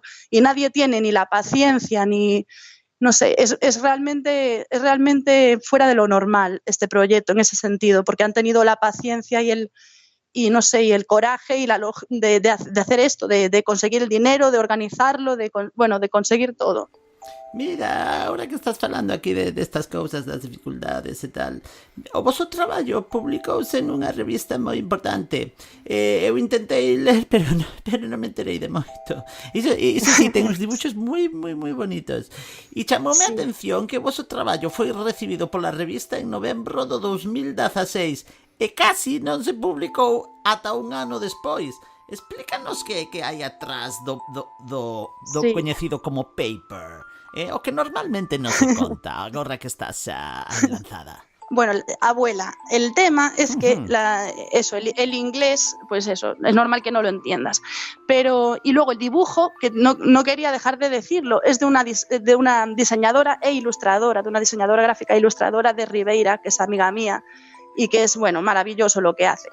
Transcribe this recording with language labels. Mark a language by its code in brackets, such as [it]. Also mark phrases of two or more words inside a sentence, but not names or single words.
[es] Y nadie tiene ni la paciencia ni... No sé, es realmente fuera de lo normal este proyecto en ese sentido, porque han tenido la paciencia y el coraje de hacer esto, de conseguir el dinero, de organizarlo, de conseguir todo. [gl] Mira, ahora que estás falando aquí de estas cousas, das dificultades e tal, o vosso traballo publicouse nunha revista moi importante. Eu intentei ler, pero non me enterei de moito. Iso sí, ten uns dibuxos moi bonitos. E chamoume a atención que o vosso traballo foi recibido pola revista en novembro do 2016 e casi non se publicou ata 1 ano despois. Explícanos que hai atrás do sí, coñecido como paper. O que normalmente non se conta, agora que estás lanzada. [es] Bueno, abuela, el tema es que el inglés, pues eso, es normal que no lo entiendas. Y luego el dibujo, que no quería dejar de decirlo, es de una diseñadora e ilustradora, de una diseñadora gráfica e ilustradora de Ribeira, que es amiga mía, y que es, bueno, maravilloso lo que hace.